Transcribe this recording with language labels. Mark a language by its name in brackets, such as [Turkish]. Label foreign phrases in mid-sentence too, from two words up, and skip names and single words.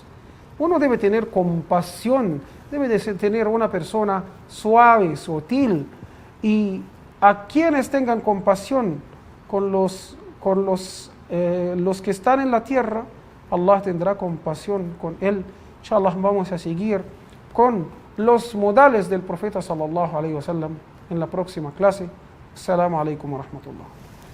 [Spanish] Uno debe tener compasión, debe de tener una persona suave, sutil, y a quienes tengan compasión con los que están en la tierra, Allah tendrá compasión con él. Inshallah, vamos a seguir con los modales del profeta [Arabic] صلى الله عليه وسلم [Spanish] en la próxima clase. [Arabic] السلام عليكم ورحمة الله.